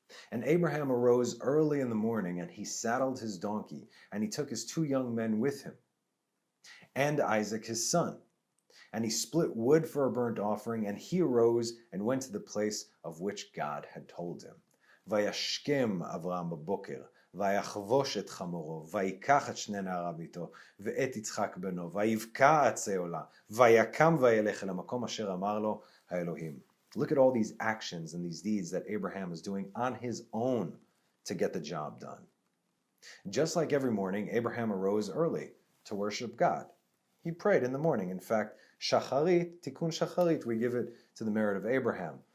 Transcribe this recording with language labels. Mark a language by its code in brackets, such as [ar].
[en] And Abraham arose early in the morning, and he saddled his donkey, and he took his 2 young men with him, and Isaac his son. And he split wood for a burnt offering, and he arose and went to the place of which God had told him. [he] Vayashkem Avraham b'boker, ויחבוש את חמורו, ויקח את 2 נעריו איתו, ואת יצחק בנו, ויבקע עצי עולה, ויקם וילך אל המקום אשר אמר לו האלוהים. [en] Look at all these actions and these deeds that Abraham is doing on his own to get the job done. Just like every morning, Abraham arose early to worship God. He prayed in the morning. In fact, Shacharit, Tikkun Shacharit, we give it to the merit of Abraham.